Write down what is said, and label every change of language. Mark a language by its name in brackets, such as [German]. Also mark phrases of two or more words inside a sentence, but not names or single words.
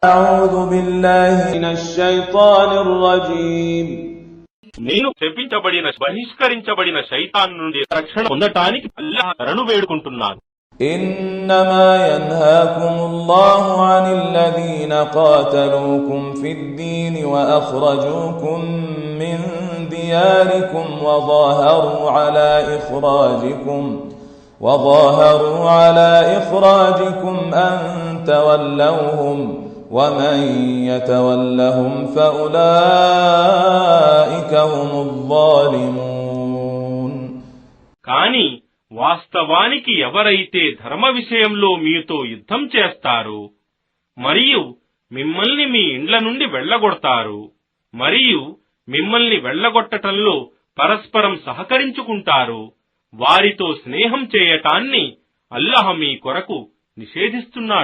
[Arabic] أعوذ بالله من الشيطان الرجيم. [Telugu] నేను శపించబడిన బహిష్కరించబడిన శైతాన్ నుండి రక్షణ పొందటానికి అల్లాహ్ శరణు వేడుకుంటున్నాను. [Arabic] إنما ينهاكم الله عن الذين قاتلوكم في الدين وأخرجوكم من دياركم وظاهروا على إخراجكم أن تولوهم ومن يتولهم فأولئك هم الظالمون. [Telugu] కానీ వాస్తవానికి ఎవరైతే ధర్మ విషయంలో మీతో యుద్ధం చేస్తారు మరియు మిమ్మల్ని మీ ఇండ్ల నుండి వెళ్లగొడతారు మరియు మిమ్మల్ని వెళ్లగొట్టటంలో పరస్పరం సహకరించుకుంటారు, వారితో స్నేహం చేయటాన్ని అల్లాహ్ మీ కొరకు నిషేధిస్తున్నాడు.